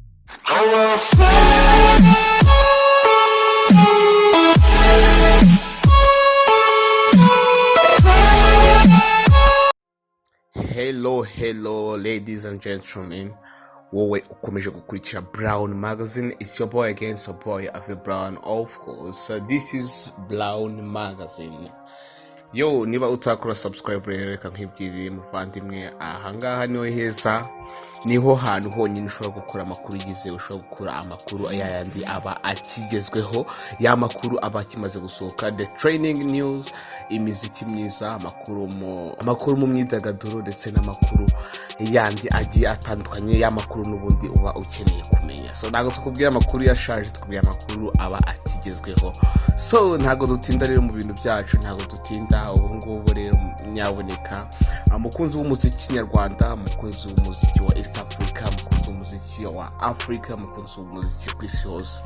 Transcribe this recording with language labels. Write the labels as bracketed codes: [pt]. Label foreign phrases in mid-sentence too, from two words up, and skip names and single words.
[en] Hello ladies and gentlemen, [rw] wowe ukomeje gukurikira Brown Magazine. [en] It's your boy again, so boy Avi Brown, of course. So this is Brown Magazine. [rw] Yo, niba utakora subscribe rero reka nkwibwirire muvandimwe, ahangaha niho heza, niho hantu honyine ushobora gukura amakuru yizewe, ushobora gukura amakuru ayandi aba akigezweho, ya makuru aba akimaze gusohoka, [en] the training news, [rw] imiziki myiza, amakuru mu myidagaduro ndetse n'amakuru yandi agiye atandukanye, ya makuru n'ubundi uba ukeneye kumenya. So ntago tukubwira amakuru yashaje, tukubwira amakuru aba akigezweho. So ntago dutinda rero mu bintu byacu, ntago dutinda ubu ngubu rero nyaboneka, umukunzi w'umuziki nyarwanda, umukunzi w'umuziki wa East Africa, umukunzi w'umuziki wa Africa, umukunzi w'umuziki ku isi hose.